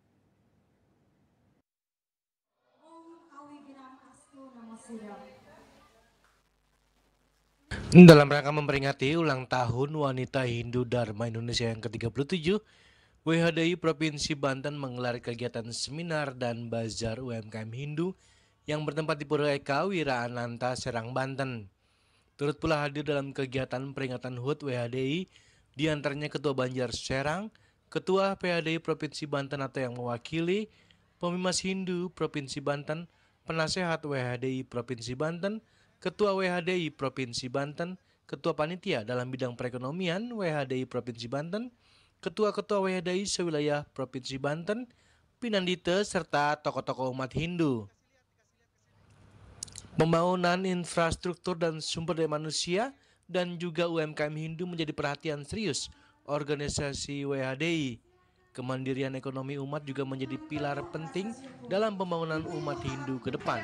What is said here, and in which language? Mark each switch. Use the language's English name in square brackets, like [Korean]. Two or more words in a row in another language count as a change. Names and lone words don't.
[Indonesian] Dalam rangka memperingati ulang tahun Wanita Hindu Dharma Indonesia yang ke-37, WHDI Provinsi Banten menggelar kegiatan seminar dan bazar UMKM Hindu yang bertempat di Pura Eka Wira Ananta, Serang, Banten. Turut pula hadir dalam kegiatan peringatan HUT WHDI, diantaranya Ketua Banjar Serang, Ketua PHDI Provinsi Banten atau yang mewakili, Pemimas Hindu Provinsi Banten, Penasehat WHDI Provinsi Banten, Ketua WHDI Provinsi Banten, Ketua Panitia dalam bidang perekonomian WHDI Provinsi Banten, Ketua-Ketua WHDI sewilayah Provinsi Banten, Pinandite, serta tokoh-tokoh umat Hindu. Pembangunan infrastruktur dan sumber daya manusia dan juga UMKM Hindu menjadi perhatian serius organisasi WHDI. Kemandirian ekonomi umat juga menjadi pilar penting dalam pembangunan umat Hindu ke depan.